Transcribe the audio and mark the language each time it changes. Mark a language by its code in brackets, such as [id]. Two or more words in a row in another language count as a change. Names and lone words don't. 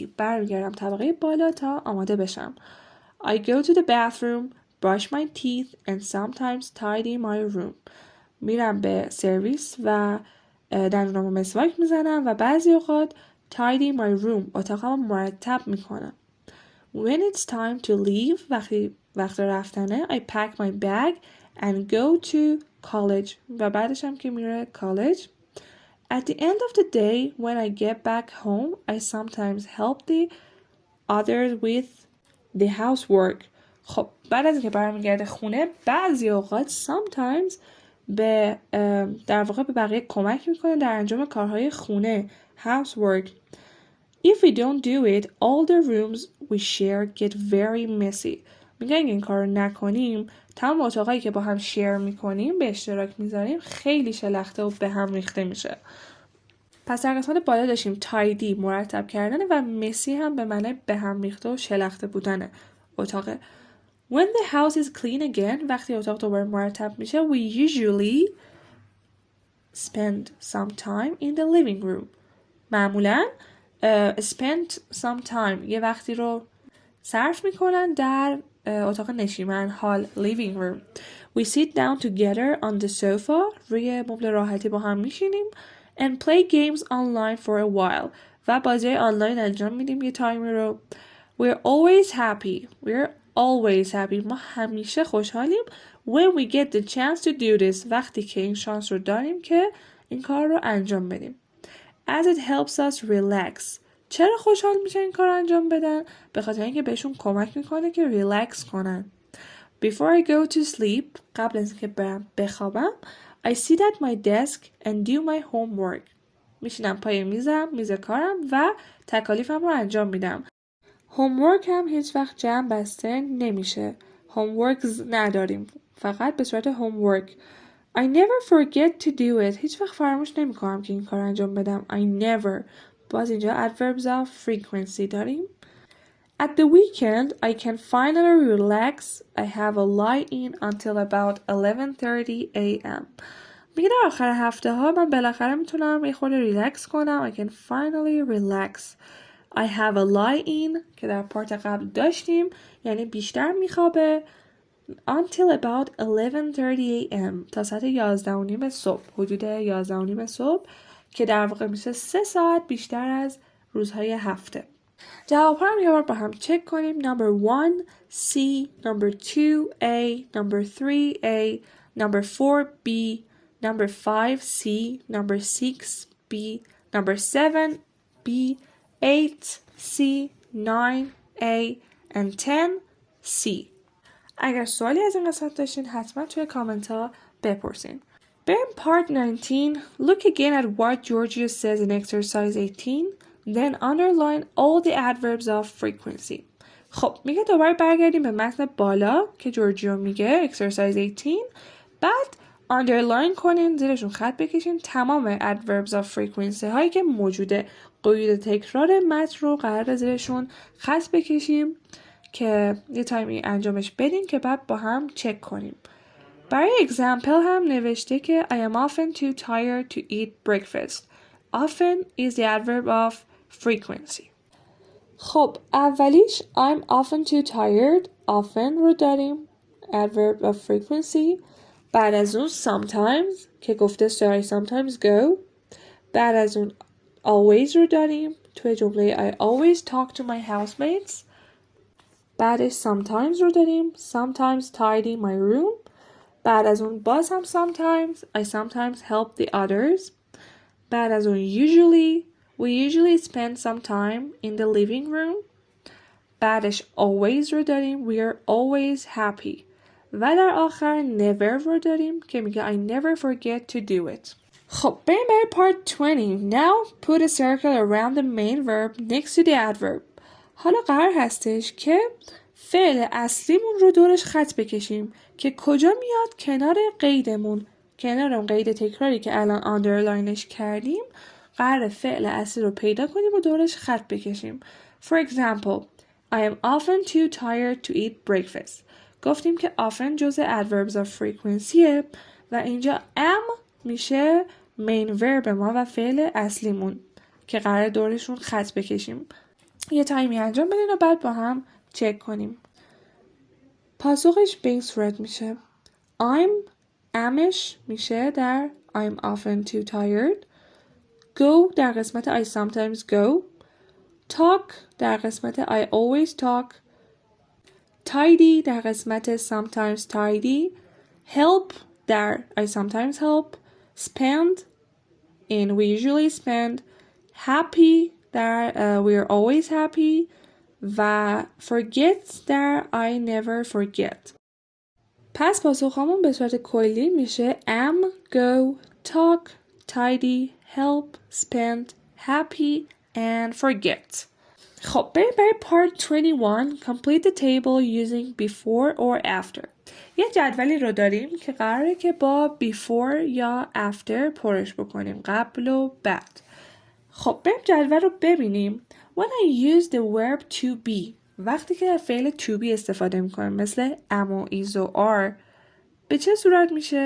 [fa] برمیگردم طبقه بالا تا آماده بشم. [en] I go to the bathroom, brush my teeth and sometimes tidy my room. [fa] میرم به سرویس و دندونامو مسواک میزنم و بعضی اوقات [en] tidy my room [fa] اتاقمو مرتب میکنم. [en] When it's time to leave [fa] وقت رفتنه [en] I pack my bag and go to college [fa] و بعدش هم که میره [en] college. At the end of the day when I get back home I sometimes help the others with the housework. [fa] خب بعد از اینکه برمیگرده خونه بعضی اوقات sometimes در واقع به بقیه کمک میکنه در انجام کارهای خونه housework. [en] If we don't do it all the rooms we share get very messy. [fa] میگن این کار رو نکنیم تمام اتاقایی که با هم شیر میکنیم به اشتراک میذاریم خیلی شلخته و به هم ریخته میشه. پس در قسمت بالا داشتیم تایدی مرتب کردن و مسی هم به معنی به هم ریخته و شلخته بودن اتاقه. [en] When the house is clean again [fa] وقتی اتاق دوباره مرتب میشه [en] we usually spend some time in the living room. [fa] معمولا [en] spend some time [fa] یه وقتی رو صرف میکنن در اتاق نشیمن حال [en] living room. We sit down together on the sofa [fa] روی مبل راحتی با هم میشینیم [en] and play games online for a while [fa] و بازی آنلاین انجام میدیم یه تایمی رو. [en] We're always happy [fa] ما همیشه خوشحالیم [en] when we get the chance to do this [fa] وقتی که این شانس رو داریم که این کار رو انجام بدیم. [en] As it helps us relax. [fa] چرا خوشحال میشه این کار انجام بدن؟ به خاطر اینکه بهشون کمک میکنه که ریلکس کنن. [en] Before I go to sleep [fa] قبل از اینکه برم بخوابم [en] I sit at my desk and do my homework. [fa] میشینم پای میز کارم و تکالیفم رو انجام میدم. homework هم هیچ وقت جمع بسته نمیشه. homeworks نداریم. فقط به صورت homework. [en] I never forget to do it. [fa] هیچ وقت فراموش نمی کنم که این کار انجام بدم. [en] I never. [fa] باز اینجا [en] adverbs of frequency [fa] داریم. [en] At the weekend, I can finally relax. I have a lie-in until about 11:30 a.m. [fa] میگه در آخر هفته ها من بالاخره میتونم یه خورده ریلکس کنم. [en] I can finally relax. I have a lie-in [fa] که در پارت قبل داشتیم یعنی بیشتر میخوابه. [en] Until about 11:30 a.m. [fa] تا ساعت 11:30 صبح حدود 11:30 صبح که در واقع میشه 3 ساعت بیشتر از روزهای هفته. جواب هم یه بار با هم چک کنیم. [en] Number 1 C, Number 2 A, Number 3 A, Number 4 B, Number 5 C, Number 6 B, Number 7 B, 8 C, 9 A and 10 C. [fa] اگر سوالی از این قسمت داشتین حتما توی کامنت ها بپرسین. بریم part 19. [en] Look again at what Georgio says in exercise 18. Then underline all the adverbs of frequency. [fa] خب میگه دوباره برگردیم به متن بالا که جورجیو میگه exercise 18. بعد underline کنین زیرشون خط بکشین تمام [en] adverbs of frequency [fa] هایی که موجوده. قید تکرار متن رو قرار زیرشون خط بکشیم که یه تایمی انجامش بدین که بعد با هم چک کنیم. برای example هم نوشته که [en] I am often too tired to eat breakfast. Often is the adverb of frequency. [fa] خب اولیش [en] I'm often too tired. Often [fa] رو داریم [en] adverb of frequency. [fa] بعد از اون sometimes که گفته [en] sorry sometimes go. [fa] بعد از اون always رو داریم توی جمله [en] I always talk to my housemates. [fa] بعدش [en] sometimes [fa] رو داریم [en] sometimes tidy my room. [fa] بعد از اون باز هم [en] sometimes I sometimes help the others. [fa] بعد از اون [en] we usually spend some time in the living room. بعدش always [fa] رو داریم [en] we are always happy. [fa] و در آخر never رو داریم که میگه [en] I never forget to do it. [fa] خب بریم برای part 20. [en] Now put a circle around the main verb next to the adverb. [fa] حالا قرار هستش که فعل اصلیمون رو دورش خط بکشیم که کجا میاد؟ کنار قیدمون، کنار اون قید تکراری که الان آندرلاینش کردیم قرار فعل اصلی رو پیدا کنیم و دورش خط بکشیم. [en] For example, I am often too tired to eat breakfast. [fa] گفتیم که often جزء [en] adverbs of frequency [fa] ه و اینجا am میشه [en] main verb [fa] ما و فعل اصلیمون که قرار دورشون خط بکشیم. یه تایمی انجام بدین و بعد با هم چک کنیم. پاسخش به این صورت میشه amش میشه در [en] I'm often too tired. Go [fa] در قسمت [en] I sometimes go. Talk [fa] در قسمت [en] I always talk. Tidy [fa] در قسمت [en] sometimes tidy. Help در I sometimes help. Spend in we usually spend. Happy در we are always happy. و forget در I never forget. [fa] پس پاسخامون به صورت کلی میشه [en] am, go, talk, tidy, help, spend, happy and forget. [fa] خب بریم برای part 21. [en] Complete the table using before or after. [fa] یه جدولی رو داریم که قراره که با before یا after پرش بکنیم، قبل و بعد. خب بریم جدول رو ببینیم. [en] When I use the verb to be، [fa] وقتی که فعل [en] to be [fa] استفاده میکنم مثل am و is و are، به چه صورت میشه؟